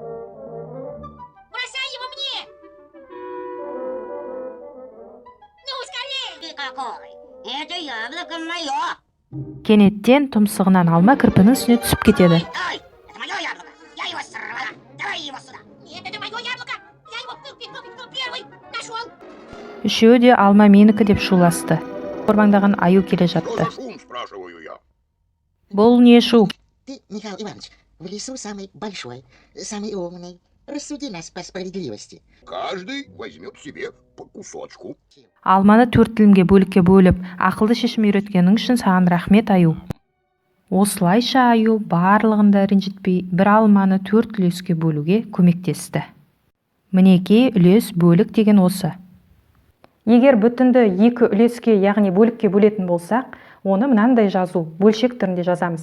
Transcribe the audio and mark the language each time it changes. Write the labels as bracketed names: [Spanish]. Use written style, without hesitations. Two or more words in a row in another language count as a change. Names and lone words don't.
[Kazakh] Кенеттен тұмсығынан алма кірпінің үстіне түсіп кетеді. Үшеуі де алма менікі деп шуласты. Қорбаңдаған аю келе жатты. Бұл не шу? [Russian] Ты, Михаил Иванович, в лесу самый большой, самый умный. Рассуди нас по справедливости. Каждый возьмет себе по кусочку. [Kazakh] Алманы 4 тілімге бөлікке бөліп, ақылды шешім үйреткенің үшін саған рахмет, аю. Осылайша аю барлығында ренжітпей бір алманы 4 үлеске бөлуге көмектесті. Мінекей үлес бөлік деген осы. Егер бүтінді 2 үлеске, яғни бөлікке бөлетін болсақ, оны мынандай жазу, бөлшек түрінде жазамыз.